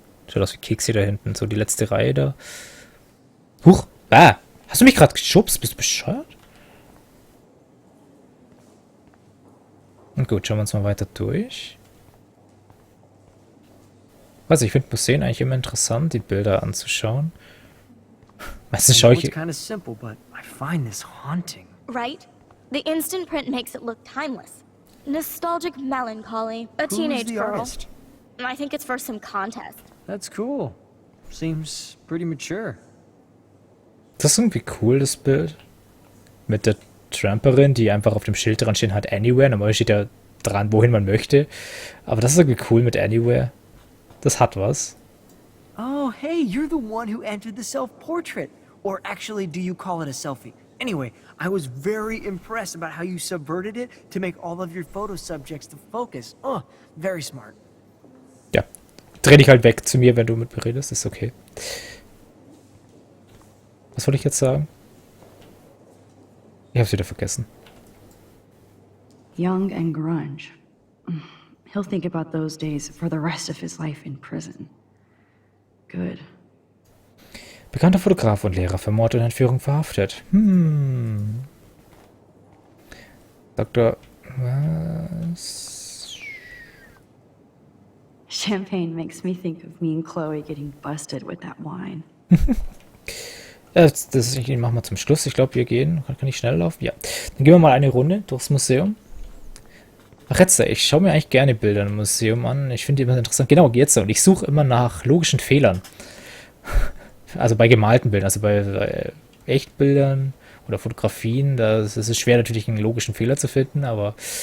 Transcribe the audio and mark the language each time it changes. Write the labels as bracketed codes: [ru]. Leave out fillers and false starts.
[de] Schaut aus wie Kekse da hinten. So die letzte Reihe da. Huch! Ah! Hast du mich gerade geschubst? Bist du bescheuert? Und gut, schauen wir uns mal weiter durch. Also ich finde Museen eigentlich immer interessant, die Bilder anzuschauen. Meistens schaue ich... [en] It's kind of simple, but I find this haunting. Right? The instant print makes it look timeless. Nostalgic melancholy. A teenage the girl. artist? I think it's for some contest. That's cool. Seems pretty mature. [de] Das ist irgendwie cool, das Bild. Mit der Tramperin, die einfach auf dem Schild dran stehen hat, Anywhere. Normal steht ja dran, wohin man möchte. Aber das ist irgendwie cool mit Anywhere. Das hat was. [en] Oh, hey, you're the one who entered the self-portrait. Or actually, do you call it a selfie? Anyway, I was very impressed about how you subverted it to make all of your photo subjects the focus. Oh, very smart. [de] Ja. Dreh dich halt weg zu mir, wenn du mit mir redest. Ist okay. Was wollte ich jetzt sagen? Ich hab's wieder vergessen. [en] Young and grunge. He'll think about those days for the rest of his life in prison. Good. [de] Bekannter Fotograf und Lehrer für Mord und Entführung verhaftet. Dr. Was? [en] Champagne makes me think of me and Chloe getting busted with that wine. [de] Ja, das machen wir zum Schluss. Ich glaube, wir gehen. Kann ich schnell laufen? Ja. Dann gehen wir mal eine Runde durchs Museum. Ach, jetzt, ich schaue mir eigentlich gerne Bilder im Museum an. Ich finde die immer interessant. Genau, jetzt. Und ich suche immer nach logischen Fehlern. Also bei gemalten Bildern, also bei Echtbildern oder Fotografien, da ist es schwer natürlich einen logischen Fehler zu finden, aber...